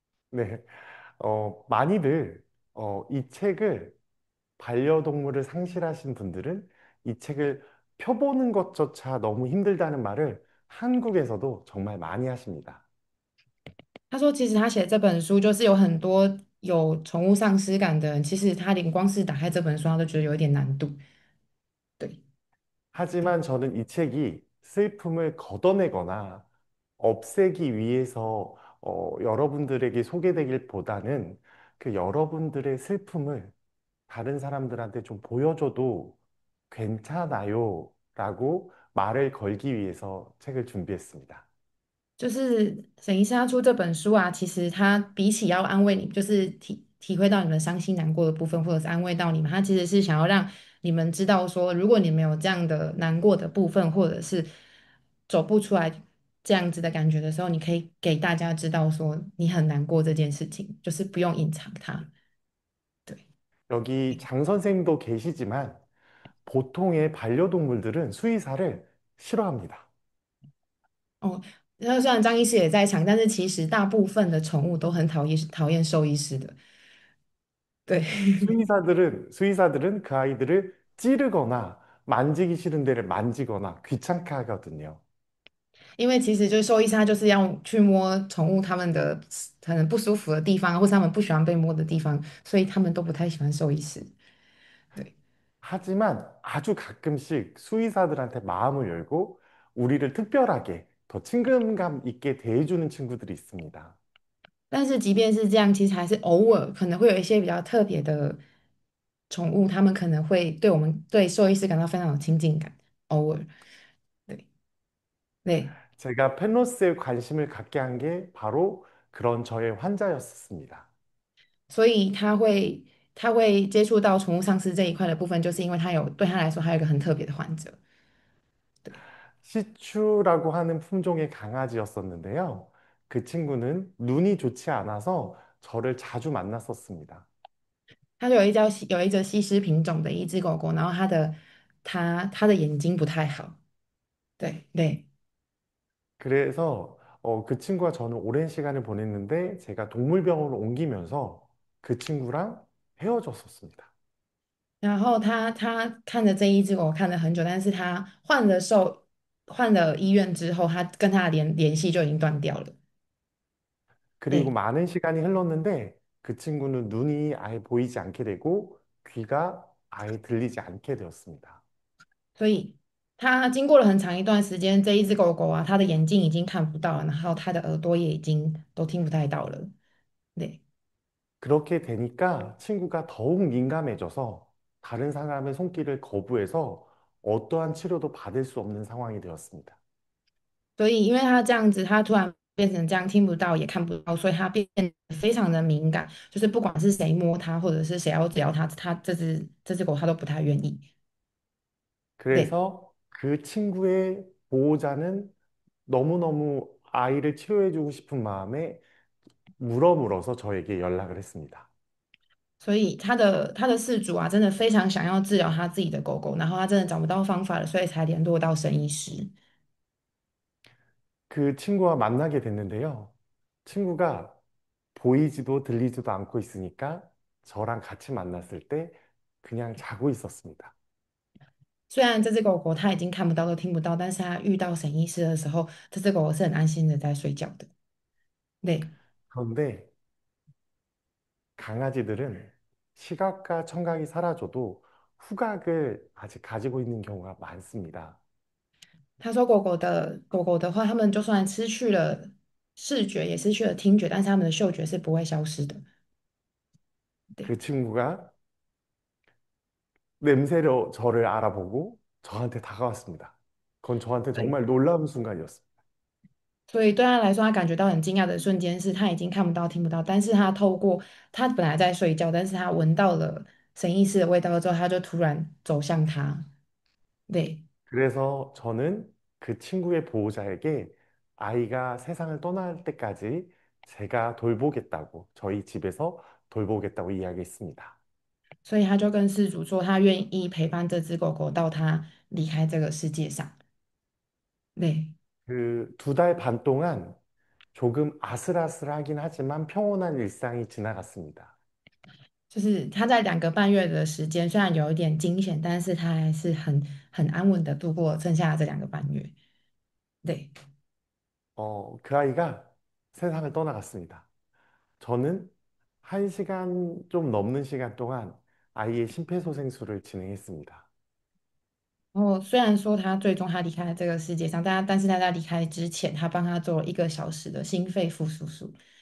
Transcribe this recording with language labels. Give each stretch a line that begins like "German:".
Korean: 네, 많이들 이 책을 반려동물을 상실하신 분들은 이 책을 펴보는 것조차 너무 힘들다는 말을 한국에서도 정말 많이 하십니다.
Chinese: 他说，其实他写这本书，就是有很多有宠物丧失感的人，其实他连光是打开这本书，他都觉得有一点难度。对，
Korean: 하지만 저는 이 책이 슬픔을 걷어내거나 없애기 위해서 여러분들에게 소개되길보다는 그 여러분들의 슬픔을 다른 사람들한테 좀 보여줘도 괜찮아요 라고 말을 걸기 위해서 책을 준비했습니다.
Chinese: 就是沈医生他出这本书啊，其实他比起要安慰你，就是体会到你们伤心难过的部分，或者是安慰到你们，他其实是想要让你们知道说，如果你们有这样的难过的部分，或者是走不出来这样子的感觉的时候，你可以给大家知道说你很难过这件事情，就是不用隐藏它。对。
Korean: 여기 장 선생님도 계시지만 보통의 반려동물들은 수의사를 싫어합니다.
Chinese: 哦，那虽然张医师也在场，但是其实大部分的宠物都很讨厌兽医师的。对，
Korean: 수의사들은 그 아이들을 찌르거나 만지기 싫은 데를 만지거나 귀찮게 하거든요.
Chinese: 因为其实就是兽医师，他就是要去摸宠物它们的可能不舒服的地方，或是他们不喜欢被摸的地方，所以他们都不太喜欢兽医师。对，
Korean: 하지만 아주 가끔씩 수의사들한테 마음을 열고 우리를 특별하게 더 친근감 있게 대해주는 친구들이 있습니다.
Chinese: 但是即便是这样，其实还是偶尔可能会有一些比较特别的宠物，它们可能会对兽医师感到非常有亲近感，偶尔。对对。
Korean: 제가 펜로스에 관심을 갖게 한 게 바로 그런 저의 환자였습니다.
Chinese: 所以他会接触到宠物丧尸这一块的部分，就是因为对他来说，还有一个很特别的患者。对，
Korean: 시추라고 하는 품종의 강아지였었는데요. 그 친구는 눈이 좋지 않아서 저를 자주 만났었습니다.
Chinese: 它就有一只西施品种的一只狗狗，然后它的眼睛不太好。对对，
Korean: 그래서 그 친구와 저는 오랜 시간을 보냈는데 제가 동물병원을 옮기면서 그 친구랑 헤어졌었습니다.
Chinese: 然后他看着这一只狗看了很久，但是他换了医院之后，他跟他的联系就已经断掉了。
Korean: 그리고 많은 시간이 흘렀는데 그 친구는 눈이 아예 보이지 않게 되고 귀가 아예 들리지 않게 되었습니다.
Chinese: 所以他经过了很长一段时间，这一只狗狗啊，它的眼睛已经看不到了，然后它的耳朵也已经都听不太到了。对，
Korean: 그렇게 되니까 친구가 더욱 민감해져서 다른 사람의 손길을 거부해서 어떠한 치료도 받을 수 없는 상황이 되었습니다.
Chinese: 所以因为他这样子，他突然变成这样，听不到也看不到，所以他变得非常的敏感，就是不管是谁摸它，或者是谁要只要它，这只狗它都不太愿意。对。
Korean: 그래서 그 친구의 보호자는 너무너무 아이를 치료해주고 싶은 마음에 물어물어서 저에게 연락을 했습니다.
Chinese: 所以他的饲主啊，真的非常想要治疗他自己的狗狗，然后他真的找不到方法了，所以才联络到沈医师。
Korean: 그 친구와 만나게 됐는데요. 친구가 보이지도 들리지도 않고 있으니까 저랑 같이 만났을 때 그냥 자고 있었습니다.
Chinese: 虽然这只狗狗它已经看不到都听不到，但是它遇到沈医师的时候，这只狗狗是很安心的在睡觉的。对，
Korean: 그런데 강아지들은 시각과 청각이 사라져도 후각을 아직 가지고 있는 경우가 많습니다.
Chinese: 他说狗狗的话，它们就算失去了视觉，也失去了听觉，但是它们的嗅觉是不会消失的。对，
Korean: 그 친구가 냄새로 저를 알아보고 저한테 다가왔습니다. 그건 저한테
Chinese: 对，
Korean: 정말 놀라운 순간이었습니다.
Chinese: 所以对他来说，他感觉到很惊讶的瞬间是，他已经看不到、听不到，但是他透过他本来在睡觉，但是他闻到了沈医师的味道之后，他就突然走向他。对，
Korean: 그래서 저는 그 친구의 보호자에게 아이가 세상을 떠날 때까지 제가 돌보겠다고, 저희 집에서 돌보겠다고 이야기했습니다.
Chinese: 所以他就跟事主说，他愿意陪伴这只狗狗到它离开这个世界上。对，
Korean: 그 2달 반 동안 조금 아슬아슬하긴 하지만 평온한 일상이 지나갔습니다.
Chinese: 就是他在2个半月的时间，虽然有一点惊险，但是他还是很安稳的度过剩下的这2个半月。对，
Korean: 그 아이가 세상을 떠나갔습니다. 저는 1시간 좀 넘는 시간 동안 아이의 심폐소생술을 진행했습니다.
Chinese: 然后虽然说他最终他离开了这个世界上，但是他在离开之前，他帮他做了1个小时的心肺复苏术。